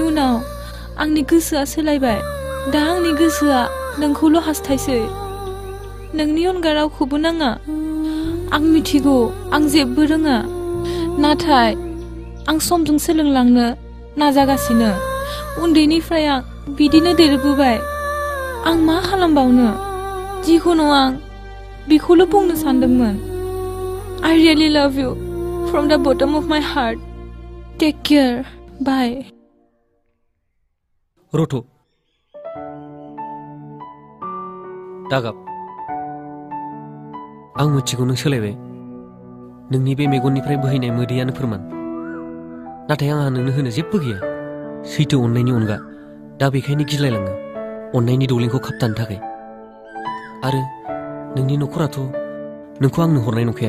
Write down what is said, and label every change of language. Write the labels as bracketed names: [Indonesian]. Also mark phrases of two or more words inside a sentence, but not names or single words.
[Bodo] उनाव आंनि गोसोआ सोलायबाय दा आंनि गोसोआ नोंखौल' हास्थायसै नोंनि अनगा रावखौबो नाङा आं मिथिगौ आं जेबो रोङा नाथाय आं समजों सोलोंलांनो नाजागासिनो उन्दैनिफ्राय आं बिदिनो देरबोबाय आं मा खालामबावनो जिखुनु आं बेखौल' बुंनो सानदोंमोन [English] I really love you from the bottom of my heart take care bye [Bodo] रथ' दागाब आं मिथिगौ नों सोलायबाय नोंनि बे मेगननिफ्राय बोहैनाय मोदैयानो फोरमान नाथाय आंहा नोंनो होनो जेबो गैया सैथो अननायनि अनगा दा बेखायनो गिलायलाङो अननायनि दौलेंखौ खाबथानो थाखाय आरो नोंनि नखराथ' नोंखौ आंनो हरनाय नंखाया